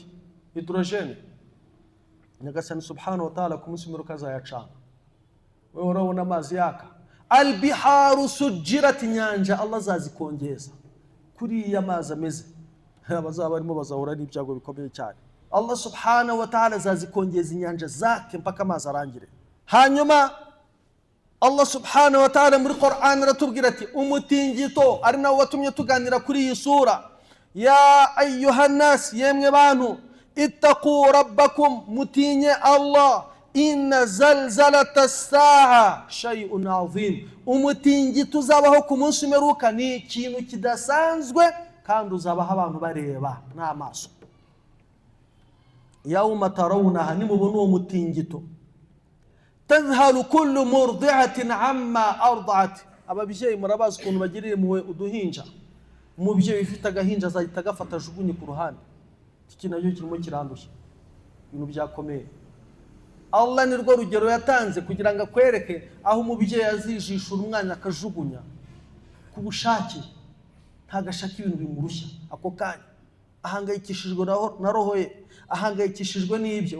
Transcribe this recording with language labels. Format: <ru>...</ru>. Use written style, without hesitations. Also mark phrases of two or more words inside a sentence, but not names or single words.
<rw>Hydrogen. Nyagasani</rw> <ar>سبحانه وتعالى</ar> <rw>ku munsi w'imperuka azayacana. Wewe urabona amazi yaka,</rw> <ar>البحار سجرت,</ar> <rw>inyanja Allah azazikongeza kuriya mazi ameze. Abazaba barimo bazahura n'ibyago bikomeye cyane. Allah</rw> <ar>سبحانه وتعالى</ar> <rw>azazikongeza inyanja zake mpaka amazi arangire. Hanyuma Allah</rw> <ar>سبحانه وتعالى</ar> <rw>muri Qur'an aratubwira ati umutingito ari nawo watumye tuganira kuri iyi sura,</rw> <ar>يا أيها الناس,</ar> <rw>yemwe bantu,</rw> <ar>اتقوا ربكم,</ar> <rw>mutinye Allah,</rw> <ar>إن زلزلة الساعة شيء عظيم,</ar> <rw>umutingito uzabaho ku munsi umeruka ni ikintu kidasanzwe kandi uzabaho abantu bareba n'amaso.</rw> <ar>يوم ترونها,</ar> <rw>nimubona uwo mutingito,</rw> <ar>تذهل كل مرضعة عما أرضعت,</ar> <rw>ababyeyi murabazi ukuntu bagirira impuhwe uduhinja. Umubyeyi ufite agahinja azahita agafata ajugunye ku ruhande. Iki nacyo kirimo kirandushye, ibintu byakomeye. Allah ni rwo rugero yatanze kugira ngo akwereke aho umubyeyi azijishura umwana akajugunya ku bushake, ntagashaka ibintu bimurushya ako kanya, ahangayikishijwe na roho ye, ahangayikishijwe n'ibyo.</rw>